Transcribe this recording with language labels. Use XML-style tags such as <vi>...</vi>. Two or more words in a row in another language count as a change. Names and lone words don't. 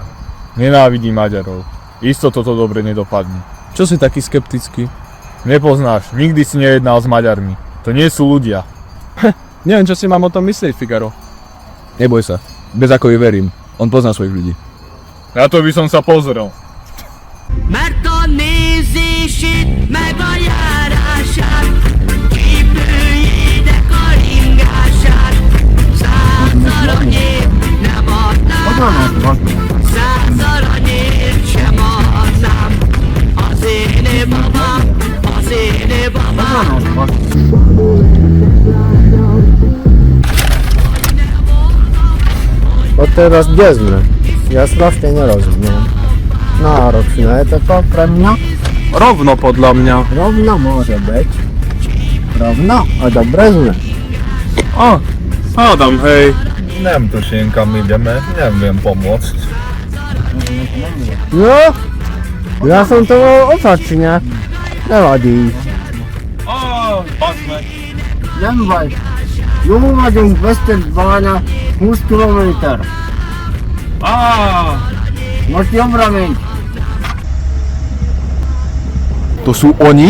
<sk>Nenávidím Maďarov. Isto toto dobre nedopadne. Čo si taký skeptický? Nepoznáš, nikdy si nejednal s Maďarmi. To nie sú ľudia. Neviem, čo si mám o tom myslieť, Figaro. Neboj sa, Bezákovi verím. On pozná svojich ľudí. Na to by som sa pozrel.</sk> <hu>Mert a nézését, meg a járását, kipőjének a ringását, 100 aranyért nem adnám, 100 aranyért sem adnám. Az éne babám, az éne babám.</hu> <sk>A teraz kde sme? Ja strašne nerozumiem. Náročné je to pre mňa? Rovno podľa mňa. Rovno môže byť. Rovno a dobre sme. Adam, hej. Neviem tuším, kam ideme, neviem pomôcť. No, ja som to mal opačne. Nevadí.</sk> <hu>Nem vagy. Jó vagyunk, Vesztertbánya, 20 kilométer. Most jobbra menj.</hu> <sk>To sú oni?</sk>